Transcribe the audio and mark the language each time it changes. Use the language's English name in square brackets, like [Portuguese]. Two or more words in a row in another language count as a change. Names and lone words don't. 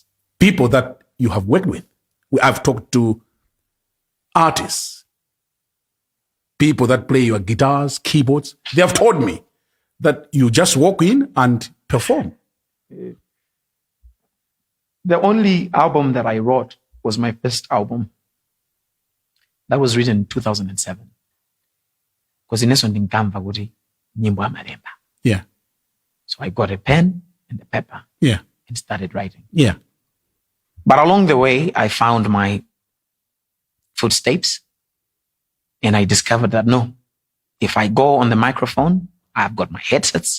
[English] People that you have worked with. I've talked to artists, people that play your guitars, keyboards. They have told me that you just walk in and perform. The only album that I wrote was my first album. That was written in 2007. Because in Neso [Nyanja] ndinkamva kuti nyimbo amalemba. [English] Yeah. So I got a pen and a paper. Yeah. And started writing. Yeah. But along the way, I found my footsteps and I discovered that no, if I go on the microphone, I've got my headsets.